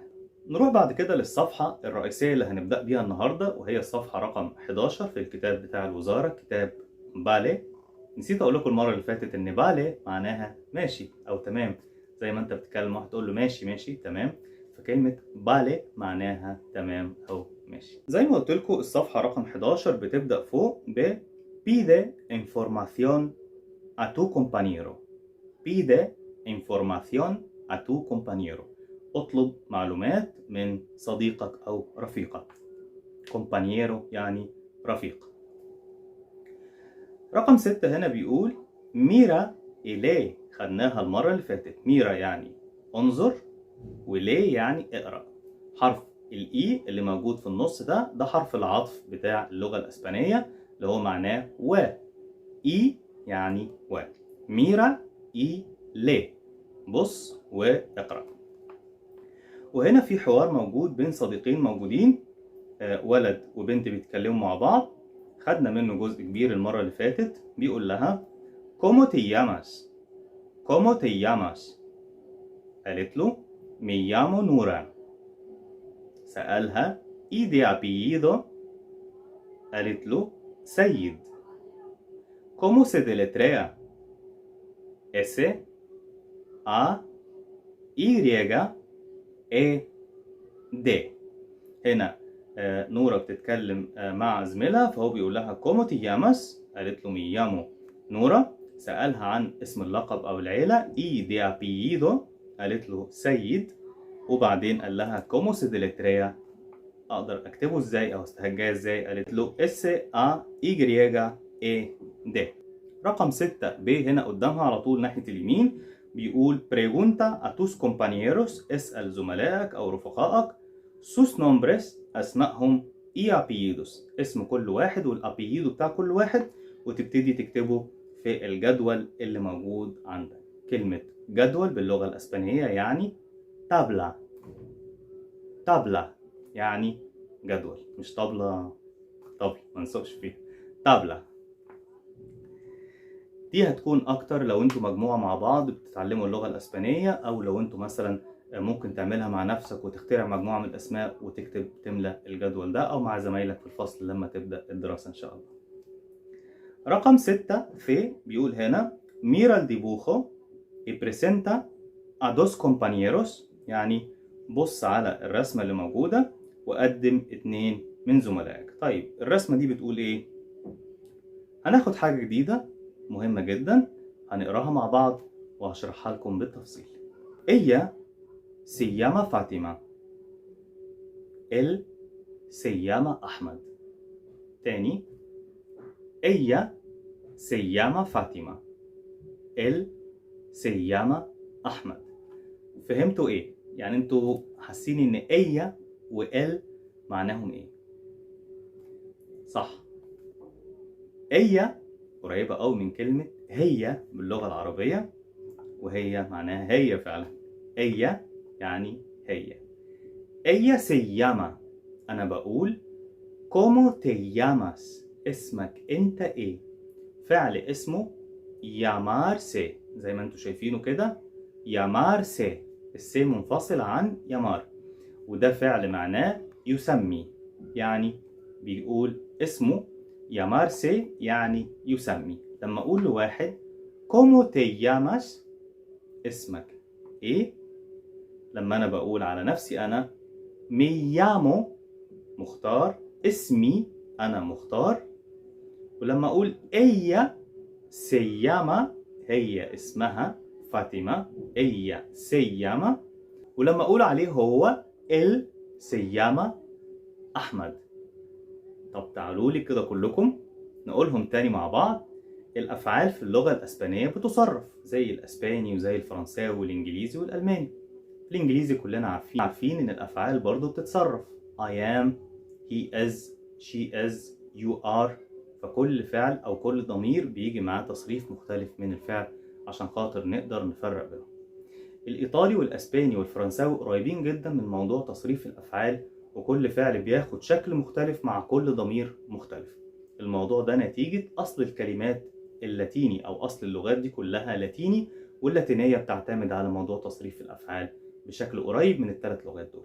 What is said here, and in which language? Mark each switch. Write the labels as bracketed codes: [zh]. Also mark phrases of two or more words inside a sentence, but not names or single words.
[ar] نروح بعد كده للصفحة الرئيسية اللي هنبدأ بيها النهاردة وهي الصفحة رقم 11 في الكتاب بتاع الوزارة، كتاب بالي. نسيت أقول لكم المرة اللي فاتت إن بالي معناها ماشي أو تمام. زي ما أنت بتتكلم واحد تقول له ماشي ماشي تمام، فكلمة بالي معناها تمام أو ماشي. زي ما قلت لكم الصفحة رقم 11 بتبدأ فوق ب [es] pide información a tu compañero. pide información a tu compañero. [ar] اطلب معلومات من صديقك أو رفيقك. compañero يعني رفيق. رقم 6 هنا بيقول [es] mira y lee. [ar] خدناها المرة اللي فاتت. ميرا يعني انظر وليه يعني اقرأ. حرف الإي اللي موجود في النص ده حرف العطف بتاع اللغة الأسبانية اللي هو معناه و. إي يعني و. [es] mira y lee. [ar] بص واقرأ. وهنا في حوار موجود بين صديقين موجودين، ولد وبنت بيتكلموا مع بعض. خدنا منه جزء كبير المرة اللي فاتت. بيقول لها [es] ¿Cómo te llamas? ¿Cómo te llamas؟ [ar] قالت له [es] me llamo [ar] نورا. [es] سألها ¿y de apellido؟ [ar] قالت له سيد. [es] ¿Cómo se deletrea؟ S A Y A D. [ar] هنا نورا بتتكلم مع زميلها فهو بيقول لها [es] ¿Cómo te llamas؟ [ar] قالت له [es] me llamo [ar] نورا. سألها عن اسم اللقب أو العيلة [es] ¿y de apellido؟ [ar] قالت له سيد. وبعدين قال لها [es] ¿Cómo se deletrea؟ [ar] أقدر أكتبه إزاي أو استهجاه إزاي؟ قالت له S A Y A D. رقم 6 ب هنا قدامها على طول ناحية اليمين بيقول [es] pregunta a tus compañeros، [ar] اسأل زملائك أو رفقائك [es] sus nombres، [ar] أسمائهم [es] y apellidos، [ar] اسم كل واحد والابييدو بتاع كل واحد، وتبتدي تكتبه في الجدول اللي موجود عندك. كلمة جدول باللغة الأسبانية يعني تابلا. تابلا يعني جدول، مش طبلة ما نسوقش فيها. تابلا دي هتكون اكتر لو انتوا مجموعة مع بعض بتتعلموا اللغة الاسبانية، او لو انتوا مثلا ممكن تعملها مع نفسك وتخترع مجموعة من الاسماء وتكتب تملى الجدول ده، او مع زمايلك في الفصل لما تبدأ الدراسة ان شاء الله. رقم 6 في بيقول هنا [es] mira el dibujo y presenta a dos compañeros، [ar] يعني بص على الرسمة اللي موجودة وقدم 2 من زملائك. طيب الرسمة دي بتقول ايه؟ هناخد حاجة جديدة مهمة جدا هنقراها مع بعض وهشرحها لكم بالتفصيل. [es] Ella se llama Fátima. Él se llama Ahmed. تاني. Ella se llama Fátima. Él se llama Ahmed. [ar] فهمتوا ايه؟ يعني انتوا حاسين ان ella و él معناهم ايه؟ صح. ella قريبة أوي من كلمة هي باللغة العربية، وهي معناها هي فعلا. ella يعني هي. [es] ella se llama، [ar] أنا بقول [es] ¿cómo te llamas؟ [ar] اسمك أنت إيه؟ فعل اسمه llamarse، زي ما انتوا شايفينه كده llamarse، السي منفصل عن يمار، وده فعل معناه يسمي، يعني بيقول اسمه llamarse يعني يسمي. لما أقول لواحد [es] ¿cómo te llamas؟ [ar] اسمك إيه؟ لما أنا بقول على نفسي أنا [es] me llamo [ar] مختار، اسمي أنا مختار. ولما أقول [es] ella se llama [ar] هي اسمها فاطمة، [es] ella se llama. [ar] ولما أقول عليه هو [es] él se llama [ar] أحمد. طب تعالوا لي كده كلكم نقولهم تاني مع بعض. الأفعال في اللغة الأسبانية بتصرف زي الأسباني وزي الفرنساوي والإنجليزي والألماني. الإنجليزي كلنا عارفين إن الأفعال برضو بتتصرف [en] I am، he is، she is، you are. [ar] فكل فعل أو كل ضمير بيجي معاه تصريف مختلف من الفعل عشان خاطر نقدر نفرق بينهم. الإيطالي والأسباني والفرنساوي قريبين جدا من موضوع تصريف الأفعال، وكل فعل بياخد شكل مختلف مع كل ضمير مختلف. الموضوع ده نتيجة أصل الكلمات اللاتيني، أو أصل اللغات دي كلها لاتيني، واللاتينية بتعتمد على موضوع تصريف الأفعال بشكل قريب من الثلاث لغات دول.